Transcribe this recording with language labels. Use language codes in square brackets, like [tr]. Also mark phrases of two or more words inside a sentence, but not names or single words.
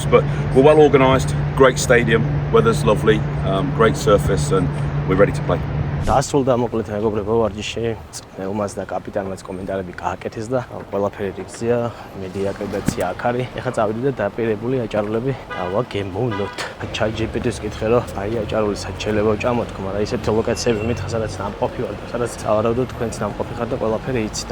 [en] But we're well organised, great stadium, weather's lovely, great surface, and we're ready to play. [ka] დასრულდა მოკლედ მეგობრებო ვარჯიში. წვნელმაც და კაპიტანმაც კომენტარები გააკეთეს და ყველაფერი რიგზია, მედია აკრედიტაცია აქ არის. ეხლა წავიდი და დაპირებული აჭარულები გავაგემოვნოთ. ChatGPT-ს კითხე რომ აი აჭარული სად შეიძლება ვჭამო თქო, მაგრამ ისეთი ლოკაციები მითხა, სადაც ნამყოფი ვარ და სადაც ავარავდოთ თქვენც ნამყოფი ხარ და ყველაფერი იცით.